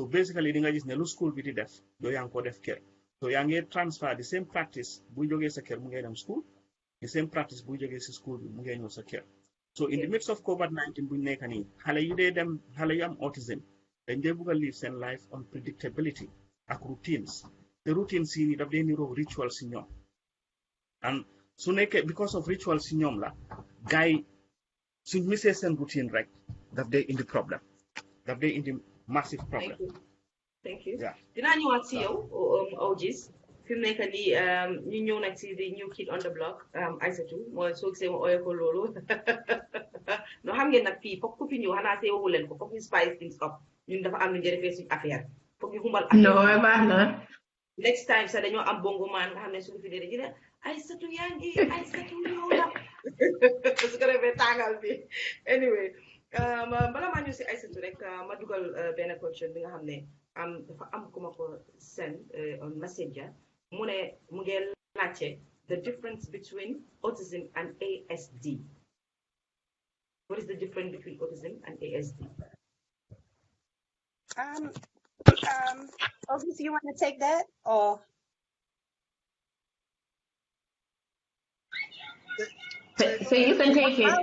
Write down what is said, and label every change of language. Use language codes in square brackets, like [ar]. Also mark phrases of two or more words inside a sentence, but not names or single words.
[wo] basically di nga gis ne lu school bi di def yow yaa ngi ko def kër so yaa ngi [en] transfer the same practice [wo] buy jógee sa kër mu ngay dem school [en] the same practice [wo] buy jógee si school bi mu ngay ñëw sa kër [en] so in the midst of COVID-19 [wo] buñ nekk nii xale yu am autism dañ dee bugg a live seen life on predictability ak routines te routines yi daf dee niroo ritual si ñoom and su nekkee [en] because of ritual [wo] si ñoom la gars yi suñ misee seen routine rek daf day indi problème daf day indi [en] massive problem. Thank you. Yeah. [wo] Dinaa ñëwaat si yow Augis fi mu nekk nii ñu ñëw nag si [en] the new kid on the block [wo] Aïssatou mooy soo gisee ma ooyee ko loolu no xam ngeen nag fii foog ku fi ñëw xanaa see waxu leen ko foog ñu [en] spice things up [wo] ñun dafa am lu ñu defee suñu affaire foog ñu xumbal affaire no baax na [en] next time [wo] sax dañoo am bongo maan nga xam ne suñu fi dee dañu ne Aïssatou yaa ngi Aïssatou ñëw la su ko defee tàngal bi anyway bala maa ñëw si Aïssatou rek ma dugal benn question bi nga xam ne dafa am ku ma ko [en] send on messenger [wo] mu ne mu ngi laajte [en] the difference between autism and ASD. What is the difference between autism and ASD? Obviously, you want to take that or? So you can take it.